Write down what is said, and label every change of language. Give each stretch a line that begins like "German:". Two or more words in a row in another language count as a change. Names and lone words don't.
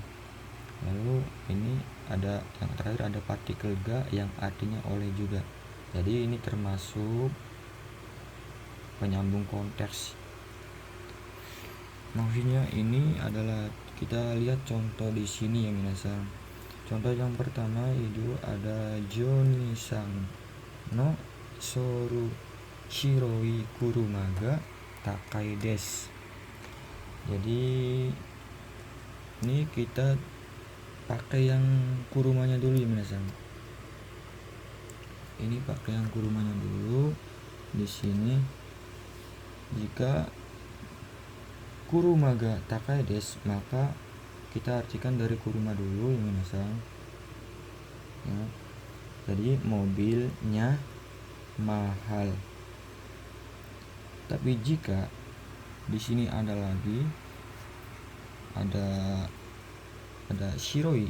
Indonesian: Lalu ini ada yang terakhir, ada partikel ga yang artinya oleh juga. Jadi ini termasuk penyambung konteks. Maksudnya ini adalah, kita lihat contoh di sini ya, minasan. Contoh yang pertama itu ada
Japanese: ジョニーさんのそる白い車が高いです.
Indonesian: Jadi ini kita pakai yang kurumanya dulu ya, minasan. Ini pakai yang kurumanya dulu. Di sini jika
Japanese: 車が高いです,
Indonesian: maka kita artikan dari kuruma dulu ya, minasan. Ya. Jadi mobilnya mahal. Tapi jika di sini ada lagi ada shiroi.